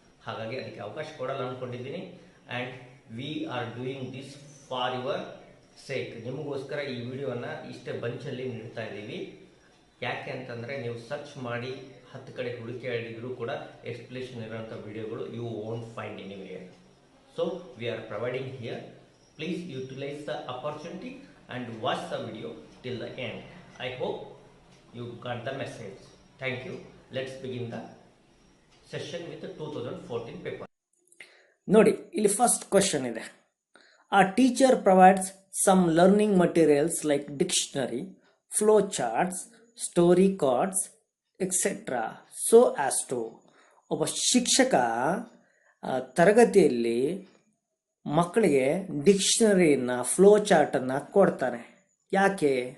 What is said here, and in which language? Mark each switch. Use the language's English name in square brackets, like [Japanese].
[Kannada] ಹಾಗಾಗಿ ಅದಕ್ಕೆ ಅವಕಾಶ ಕೊಡಲ್ಲ ಅಂದ್ಕೊಂಡಿದ್ದೀನಿ. [English] And we are doing this for your sake. [Kannada] ನಿಮಗೋಸ್ಕರ ಈ ವಿಡಿಯೋನ ಇಷ್ಟೇ ಬಂಚಲ್ಲಿ ನೀಡ್ತಾ ಇದ್ದೀವಿ. ಯಾಕೆ ಅಂತಂದರೆ ನೀವು ಸರ್ಚ್ ಮಾಡಿ 10 ಕಡೆ ಹುಡುಕಾಡಿದ್ರು ಕೂಡ ಎಕ್ಸ್ಪ್ಲೇಷನ್ ಇರೋಂಥ ವಿಡಿಯೋಗಳು [English] You won't find anywhere. So we are providing here. Please utilise the opportunity and watch the video till the end. I hope you got the message. Thank you. Let's begin the session with the 2014 paper. [Kannada] ನೋಡಿ, ಇಲ್ಲಿ first question ಇದೆ. [English] A teacher provides some learning materials like dictionary, flow charts, story cards etcetera so as to. [Kannada] ಒಬ್ಬ ಶಿಕ್ಷಕ ತರಗತಿಯಲ್ಲಿ ಮಕ್ಕಳಿಗೆ ಡಿಕ್ಷನರಿನ, flow ಚಾರ್ಟನ್ನು ಕೊಡ್ತಾನೆ. ಯಾಕೆ?